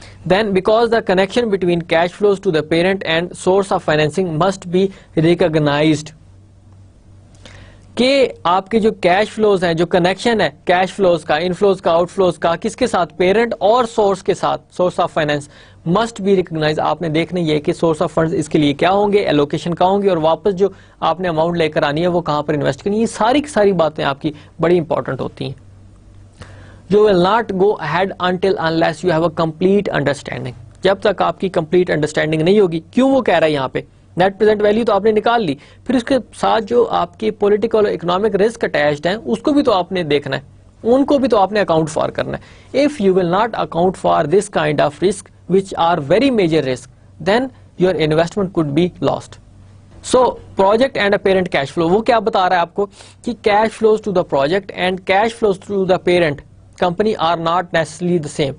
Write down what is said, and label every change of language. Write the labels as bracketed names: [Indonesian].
[English] Then because the connection between cash flows to the parent and source of financing must be recognized, [Urdu] کہ آپ کے جو cash flows ہیں, جو connection ہے کیش فلوز کا, انفلوز کا, آؤٹ فلوز کا, کس کے ساتھ, پیرنٹ اور سورس کے ساتھ, source of finance, [English] Must be recognise. [Urdu] آپ نے دیکھنا یہ کہ سورس آف فنڈز اس کے لیے کیا ہوں گے, ایلوکیشن کیا ہوں گی, اور واپس جو آپ نے اماؤنٹ لے کر آنی ہے وہ کہاں پر انویسٹ کرنی ہے. یہ ساری کی ساری باتیں آپ کی بڑی امپورٹنٹ ہوتی ہیں. [English] You will not go ahead until unless you have a complete understanding. [Urdu] جب تک آپ کی کمپلیٹ انڈرسٹینڈنگ نہیں ہوگی. کیوں وہ کہہ رہا ہے یہاں پہ نیٹ پریزنٹ ویلیو تو آپ نے نکال لی, پھر اس کے ساتھ جو آپ کی پولیٹیکل اور اکنامک رسک اٹیچڈ ہیں اس کو بھی تو آپ نے دیکھنا ہے, ان کو بھی تو آپ نے اکاؤنٹ فار کرنا ہے. [English] If you will not account for this kind of risk which are very major risk, then your investment could be lost. So project and a parent cash flow, [Urdu] وہ کیا بتا رہا ہے آپ کو کہ [English] cash flows to the project and cash flows to the parent company are not necessarily the same.